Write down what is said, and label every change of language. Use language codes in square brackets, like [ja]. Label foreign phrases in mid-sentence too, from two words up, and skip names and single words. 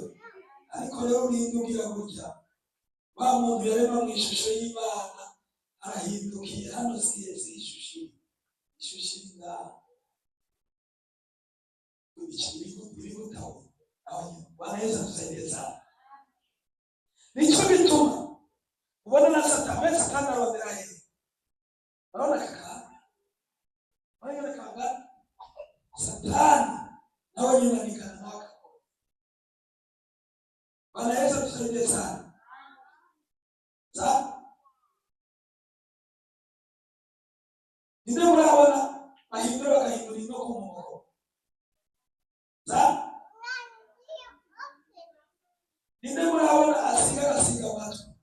[rn] Ariko rero urindugira gutya, wa muntu yarema mu ishusho y'Imana arahindukiye. Hano siye ishusho y'Imana ibigutaho. [sw] Bana Yesu adusaidie sana. [rn] Nico bituma ubona na Satani arondera hehe. [sw] Naona kaka wale kaka Satani [rn] nawe yunamikana nako. [sw] Bwana Yesu tusaidie sana. [rn] Ninde murabona bahindura bakahindura no kumoko. Ninde murabona asiga amatu.